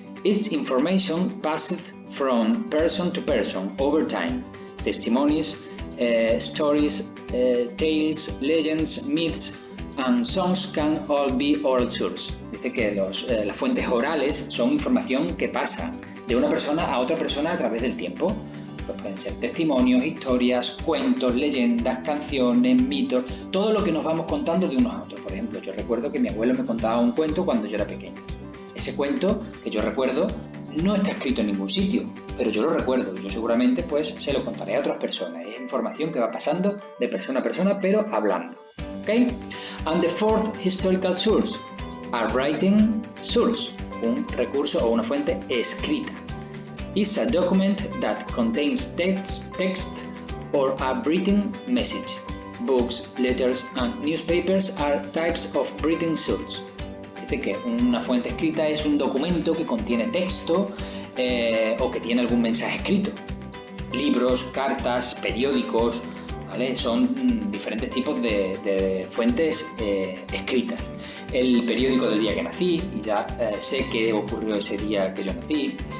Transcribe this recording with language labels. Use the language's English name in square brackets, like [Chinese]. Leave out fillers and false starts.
[English] Its information passed from person to person over time. Testimonies, stories, tales, legends, myths, and songs can all be oral source. [Spanish] Dice que las fuentes orales son información que pasa de una persona a otra persona a través del tiempo. Pues pueden ser testimonios, historias, cuentos, leyendas, canciones, mitos, todo lo que nos vamos contando de unos a otros. Por ejemplo, yo recuerdo que mi abuelo me contaba un cuento cuando yo era pequeño. Ese cuento que yo recuerdo no está escrito en ningún sitio, pero yo lo recuerdo. Yo seguramente pues se lo contaré a otras personas. Es información que va pasando de persona a persona, pero hablando. [English] ¿Okay? And the fourth historical source, a writing source, [Spanish] un recurso o una fuente escrita. [English] Is a document that contains text or a written message. Books, letters, and newspapers are types of written source. [Spanish] Dice que una fuente escrita es un documento que contiene texto o que tiene algún mensaje escrito. Libros, cartas, periódicos, ¿vale? Son diferentes tipos de fuentes escritas. El periódico del día que nací, y ya sé qué ocurrió ese día que yo nací.